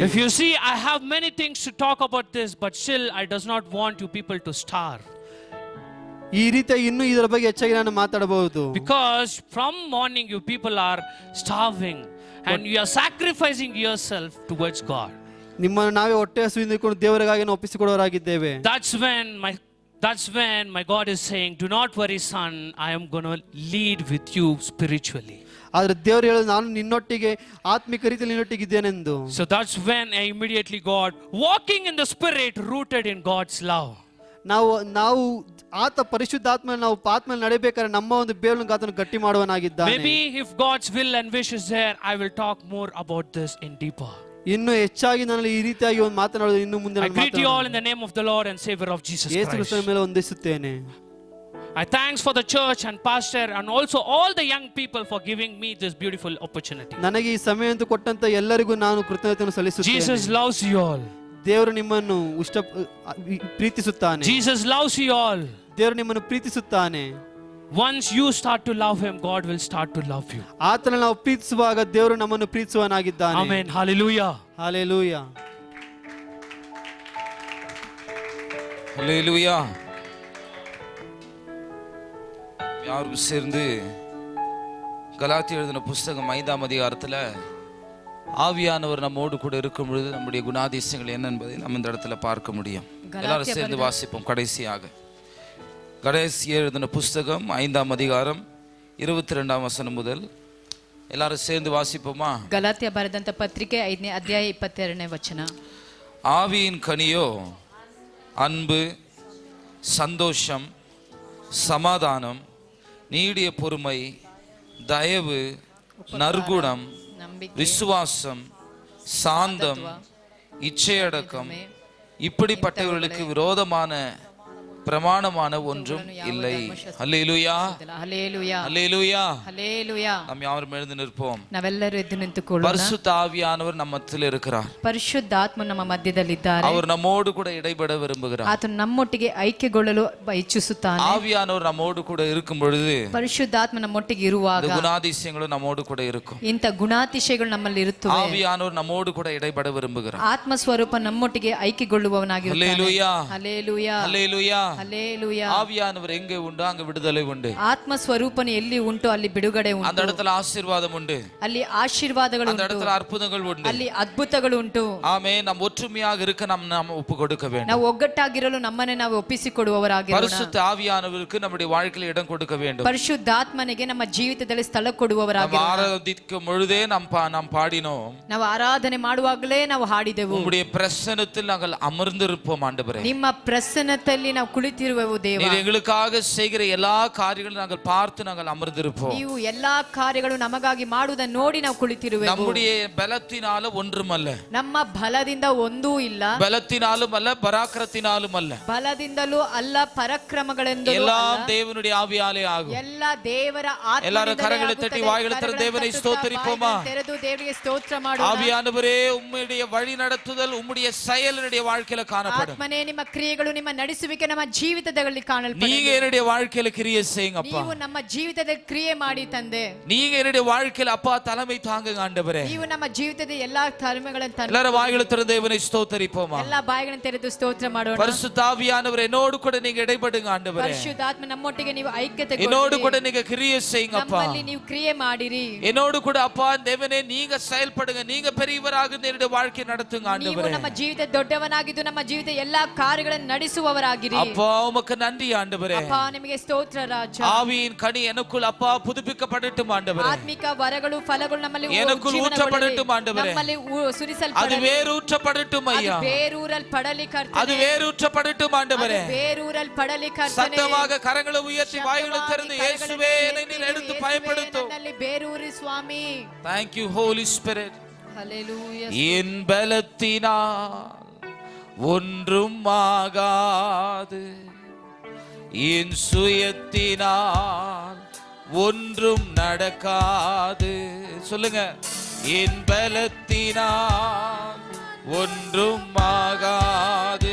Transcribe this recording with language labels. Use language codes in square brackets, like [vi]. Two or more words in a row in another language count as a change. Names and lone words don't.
[en] If you see, I have many things to talk about this, but still I does not want you people to starve. [kn] ಈ ರೀತಿಯ ಇನ್ನೂ ಇದರ ಬಗ್ಗೆ ಹೆಚ್ಚಾಗಿ ನಾನು ಮಾತಾಡಬಹುದು. [en] Because from morning you people are starving and you are sacrificing yourself towards God. [kn] ನಿಮ್ಮನ್ನು ನಾವೇ ಹೊಟ್ಟೆ ಹಸಿವಿಂದಿಕೊಂಡು ದೇವರಿಗಾಗಿ ನಾವು ಒಪ್ಪಿಸಿಕೊಡೋರಾಗಿದ್ದೇವೆ. [en] That's when my God is saying, do not worry, son, I am going to lead with you spiritually. [kn] ಆದ್ರೆ ದೇವರು ಹೇಳೋದು ನಾನು ನಿನ್ನೊಟ್ಟಿಗೆ ಆತ್ಮಿಕ ರೀತಿಯಲ್ಲಿ ನಿನ್ನೊಟ್ಟಿಗಿದ್ದೇನೆಂದು. [en] So that's when I immediately got walking in the spirit, rooted in God's love. [kn] ನಾವು ಆತ ಪರಿಶುದ್ಧಾತ್ಮ ನಾವು ಆತ್ಮನಲ್ಲಿ ನಡೆಯಬೇಕಾದ್ರೆ ನಮ್ಮ ಒಂದು ಬೇರನ್ನು ಆತನು ಗಟ್ಟಿ ಮಾಡುವನಾಗಿದ್ದಾನೆ. [en] Maybe if God's will and wish is there, I will talk more about this in deeper. [kn] ಇನ್ನು ಹೆಚ್ಚಾಗಿ ನಾನು ಈ ರೀತಿಯಾಗಿ ಒಂದು ಮಾತನಾಡೋದು ಇನ್ನು ಮುಂದೆ [en] I greet you all in the name of the Lord and Savior of Jesus ಯೇಸು Christ. [kn] ಕ್ರಿಸ್ತನ ಮೇಲೆ ವಂದಿಸುತ್ತೇನೆ. [en] I thanks for the church and pastor and also all the young people for giving me this beautiful opportunity. [kn] ನನಗೆ ಈ ಸಮಯ ಕೊಟ್ಟಂತ ಎಲ್ಲರಿಗೂ ನಾನು ಕೃತಜ್ಞತೆಯನ್ನು ಸಲ್ಲಿಸುತ್ತೇನೆ. [en] Jesus loves you all. [kn] ದೇವರು ನಿಮ್ಮನ್ನು ಪ್ರೀತಿಸುತ್ತಾನೆ. [en] Jesus loves you all. [kn] ದೇವರು ನಿಮ್ಮನ್ನು ಪ್ರೀತಿಸುತ್ತಾನೆ. [en] Once you start to love him, God will start to love you. [kn] ಆತನ ನಾವು ಪ್ರೀತಿಸುವಾಗ ದೇವರು ನಮ್ಮನ್ನು ಪ್ರೀತಿಸುವನಾಗಿದ್ದಾನೆ. [en] Amen. Hallelujah. Hallelujah. Hallelujah. [ta] யாரும் சேர்ந்து கலாத்தியர் எழுதின புஸ்தகம் 5ஆம் அதிகாரத்துல ஆவியானவர் நம்மோடு கூட இருக்கும் பொழுது நம்முடைய குணாதிசயங்கள் என்ன என்பதை நம்ம இந்த இடத்துல பார்க்க முடியும். எல்லாரும் சேர்ந்து வாசிப்போம். கடைசியாக கடைசியர் எழுதின புஸ்தகம் 5ஆம் அதிகாரம் 22ஆம் வசனம் முதல் எல்லாரும் சேர்ந்து வாசிப்போமா? [kn] ಗಲಾತ್ಯ ಬರೆದಂತ ಪತ್ರಿಕೆ 5ನೇ ಅಧ್ಯಾಯ 22ನೇ ವಚನ. [ta] ஆவியின் கனியோ அன்பு, சந்தோஷம், சமாதானம், நீடிய பொறுமை, தயவு, நற்குணம், விசுவாசம், சாந்தம், இச்சையடக்கம், இப்படிப்பட்டவர்களுக்கு விரோதமான பிரமாணமான ஒன்றும் இல்லை. அல்லேலூயா, அல்லேலூயா, அல்லேலூயா, அல்லேலூயா. நாம் யாவரும் எழுந்து நிற்போம். [kn] ನಾವೆಲ್ಲರೂ ಎದ್ದು ನಿಂತುಕೊಳ್ಳೋಣ. [ta] பரிசுத்த ஆவியானவர் நம்ம மத்தியில் இருக்கிறார். [kn] ಪರಿಶುದ್ಧಾತ್ಮ ನಮ್ಮ ಮಧ್ಯದಲ್ಲಿದ್ದಾರೆ. [ta] அவர் நம்மோடு கூட இடைபட விரும்புகிறார். [kn] ಆತನು ನಮ್ಮೊಟ್ಟಿಗೆ ಐಕ್ಯಗೊಳ್ಳಲು ಇಚ್ಛಿಸುತ್ತಾನೆ. [ta] ஆவியானவர் நம்மோடு கூட இருக்கும் பொழுது [kn] ಪರಿಶುದ್ಧಾತ್ಮ ನಮ್ಮೊಟ್ಟಿಗೆ ಇರುವಾಗ [ta] குணாதிசயங்களும் நம்மோடு கூட இருக்கும். [kn] ಇಂಥ ಗುಣಾತಿಶಯಗಳು ನಮ್ಮಲ್ಲಿ ಇರುತ್ತವೆ. [ta] ஆவியானவர் நம்மோடு கூட இடைபட விரும்புகிறார். [kn] ಆತ್ಮ ಸ್ವರೂಪ ನಮ್ಮೊಟ್ಟಿಗೆ ಐಕ್ಯಗೊಳ್ಳುವವನಾಗಿರುತ್ತಾನೆ. [ta] அல்லேலூயா, [kn] ಹಲ್ಲೆಲೂಯಾ, [ta] அல்லேலூயா. [kn] ಹಲ್ಲೆಲೂಯಾ. [ta] ஆவியானவர் எங்கே உண்டு அங்க விடுதலை உண்டு. [kn] ಆತ್ಮ ಸ್ವರೂಪನು ಎಲ್ಲಿ ಉಂಟು ಅಲ್ಲಿ ಬಿಡುಗಡೆ ಉಂಟು. [ta] அந்த இடத்துல ஆசீர்வாதம் உண்டு. [kn] ಅಲ್ಲಿ ಆಶೀರ್ವಾದಗಳು [ta] அந்த [kn] ಉಂಟು. [ta] இடத்துல அற்புதங்கள் உண்டு. [kn] ಅಲ್ಲಿ ಅದ್ಭುತಗಳು ಉಂಟು. [ta] ஆமென். நாம் ஒற்றுமையாக இருக்க நாம் ஒப்பு கொடுக்க வேண்டும். [kn] ನಾವು ಒಗ್ಗಟ್ಟಾಗಿರಲು ನಮ್ಮನ್ನೇ ನಾವು ಒಪ್ಪಿಸಿಕೊಡುವವರಾಗಿರೋಣ. [ta] பரிசுத்த ஆவியானவருக்கு நம்முடைய வாழ்க்கையில் இடம் கொடுக்க வேண்டும். [kn] ಪರಿಶುದ್ಧಾತ್ಮನಿಗೆ ನಮ್ಮ ಜೀವಿತದಲ್ಲಿ ಸ್ಥಳ ಕೊಡುವವರಾಗಿರೋಣ. [ta] நாம் ஆராதிக்கும் பொழுதே நாம் பாடினோம். [kn] ನಾವು ಆರಾಧನೆ ಮಾಡುವಾಗಲೇ ನಾವು ಹಾಡಿದೆವು. [ta] உம்முடைய பிரசன்னத்தில் நாங்கள் அமர்ந்திருப்போம் ஆண்டவரே. [kn] ನಿಮ್ಮ ಪ್ರಸನ್ನತೆಯಲ್ಲಿ ನಾವು ಕುಳಿತಿರುವೆವು ದೇವ. [ta] நீர் எங்களுக்காக செய்கிற எல்லா காரியங்களும் நாங்கள் பார்த்து நாங்கள் அமர்ந்திருப்போம். [kn] ನೀವು ಎಲ್ಲಾ ಕಾರ್ಯಗಳು ನಮಗಾಗಿ ಮಾಡುವುದನ್ನು ನೋಡಿ ನಾವು ಕುಳಿತಿರುವೆವು. [ta] நம்முடைய பலத்தினால ஒன்றுமல்ல. [kn] ನಮ್ಮ ಬಲದಿಂದ ಒಂದೂ ಇಲ್ಲ. [ta] பலத்தினாலும் அல்ல, பராக்கிரத்தினாலும் அல்ல. [kn] ಬಲದಿಂದಲೂ ಅಲ್ಲ, ಪರಾಕ್ರಮಗಳಿಂದಲೂ [ta] எல்லாம் [kn] ಅಲ್ಲ. [ta] தேவனுடைய ஆவியாலே ஆகும். [kn] ಎಲ್ಲ ದೇವರ ಆತ್ಮದಿಂದಲೇ [ta] எல்லாரும் கரங்களை [kn] ಆಗುತ್ತದೆ. [ta] தட்டி வாய்களை திறந்து தேவனை ஸ்தோத்திரிப்போமா? [kn] ತೆರೆದು ದೇವರಿಗೆ ಸ್ತೋತ್ರ ಮಾಡೋಣ. [ta] ஆவியானவரே, உம்முடைய வழி நடத்துதல் உம்முடைய செயலினுடைய வாழ்க்கையில காணப்படும். [kn] ಆತ್ಮನೇ, ನಿಮ್ಮ ಕ್ರಿಯೆಗಳು, ನಿಮ್ಮ ನಡೆಸುವಿಕೆ ನಮ್ಮ ಜೀವಿತದಲ್ಲಿ ಕಾಣಲ್ಪಡಲಿ. [ta] நீங்க என்னுடைய வாழ்க்கையில கிரியை செய்யுங்க அப்பா. [kn] ನೀವು ನಮ್ಮ ಜೀವಿತದಲ್ಲಿ ಕ್ರಿಯೆ ಮಾಡಿ ತಂದೆ. [ta] நீங்க என்னுடைய வாழ்க்கையில அப்பா தலைமை தாங்குங்க ஆண்டவரே. [kn] ನೀವು ನಮ್ಮ ಜೀವಿತದ ಎಲ್ಲಾ ತಲೆಮೆಗಳನ್ನು ತಂದು [ta] எல்லாரும் வாய்களை திறந்து தேவனை ஸ்தோத்திரிப்போமா? [kn] ಎಲ್ಲಾ ಬಾಯಿಗಳನ್ನು ತೆರೆದು ಸ್ತೋತ್ರ ಮಾಡೋಣ. [ta] பரிசுத்த ஆவியானவர் என்னோடு கூட நீங்க இடைபடுங்க ஆண்டவரே. [kn] ಪರಿಶುದ್ಧಾತ್ಮ ನಮ್ಮೊಟ್ಟಿಗೆ ನೀವು ಐಕ್ಯತೆ [ta] என்னோடு கூட நீங்க கிரியை செய்யுங்க அப்பா. [kn] ನಮ್ಮಲ್ಲಿ ನೀವು ಕ್ರಿಯೆ ಮಾಡಿರಿ. [ta] என்னோடு கூட அப்பா தேவனே நீங்க செயல்படுங்க. நீங்க பெரியவராக என்னுடைய வாழ்க்கை நடத்துங்க [kn] ನೀವು [ta] ஆண்டவரே. [kn] ನಮ್ಮ ಜೀವಿತ ದೊಡ್ಡವನಾಗಿದ್ದು ನಮ್ಮ ಜೀವಿತ ಎಲ್ಲಾ ಕಾರ್ಯಗಳನ್ನು ನಡೆಸುವವರಾಗಿರಿ. [ta] அப்பா உமக்கு நன்றி ஆண்டவரே. [kn] ಅಪ್ಪ ನಿಮಗೆ ಸ್ತೋತ್ರ ರಾಜ. [ta] ஆவியின் கனி எனக்குள் அப்பா புதுப்பிக்கப்படட்டும் ஆண்டவரே. [kn] ಆತ್ಮಿಕ ವರಗಳು ಫಲಗಳು ನಮ್ಮಲ್ಲಿ [ta] எனக்குள் ஊற்றப்படட்டும் ஆண்டவரே. [kn] ನಮ್ಮಲ್ಲಿ [ta] அது [kn] ಸುರಿಸಲ್ಪಡಲಿ. [ta] வேரூற்றப்படட்டும் ஐயா. [kn] ಅದು ಬೇರೂರಲ್ಪಡಲಿ ಕರ್ತನೇ. [ta] அது வேரூற்றப்படட்டும் ஆண்டவரே. [kn] ಅದು ಬೇರೂರಲ್ಪಡಲಿ ಕರ್ತನೇ. [ta] சத்தமாக கரங்களை உயர்த்தி வாய்களை திறந்து இயேசுவே என்னை நீர் எடுத்து பயன்படுத்தும். [kn] ನನ್ನಲ್ಲಿ ಬೇರೂರಿ ಸ್ವಾಮಿ. [en] Thank you Holy Spirit. Hallelujah. [ta] என் பலத்தினால் ஒன்றும் ஆகாது, என் சுயத்தினால் ஒன்றும் நடக்காது. சொல்லுங்க, என் பலத்தினால் ஒன்றும் ஆகாது.